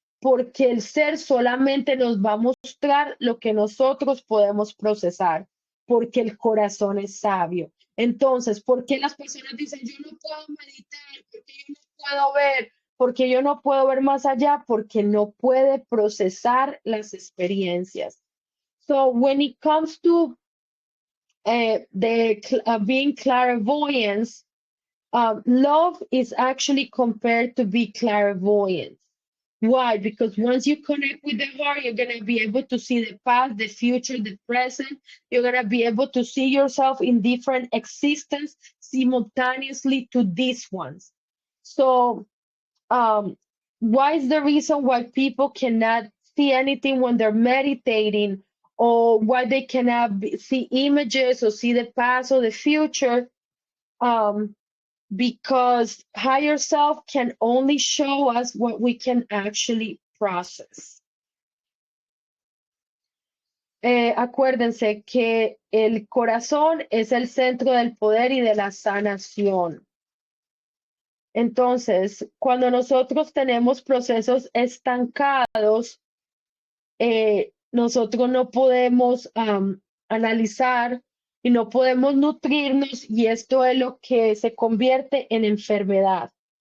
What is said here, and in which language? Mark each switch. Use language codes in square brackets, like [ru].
[es] Porque el ser solamente nos va a mostrar lo que nosotros podemos procesar, porque el corazón es sabio. Entonces, ¿por qué las personas dicen, yo no puedo meditar, porque yo no puedo ver, porque yo no puedo ver más allá? Porque no puede procesar las experiencias. [en] So when it comes to being clairvoyance, Love is actually compared to be clairvoyant. Why? Because once you connect with the heart, you're going to be able to see the past, the future, the present. You're going to be able to see yourself in different existence simultaneously to these ones. So, why is the reason why people cannot see anything when they're meditating, or why they cannot see images or see the past or the future? Because higher self can only show us what we can actually process. [es] Acuérdense que el corazón es el centro del poder y de la sanación. Entonces, cuando nosotros tenemos procesos estancados, nosotros no podemos analizar y no podemos nutrirnos, y esto es lo que se convierte en enfermedad.